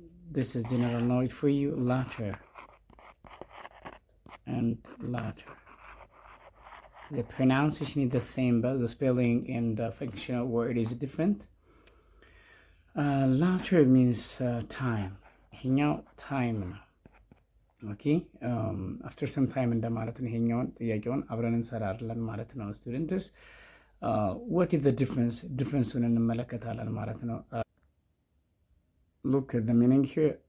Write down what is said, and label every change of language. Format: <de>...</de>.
<en>This is general knowledge for you. Latter and latter. The pronunciation is the same, but the spelling and the functional word is different. Latter means time.</en> <am>ይሄኛው ታይም ነው። ኦኬ አፍተር ሰም ታይም እንደማለት ነው። ይሄኛውን ጥያቄውን አብረን እንሰራለን ማለት ነው። ስቱደንትስ</am> <en>what is the difference?</en> <am>ዲፍረንሱን እንመለከታለን ማለት ነው።</am> <en>Look at the meaning here.</en>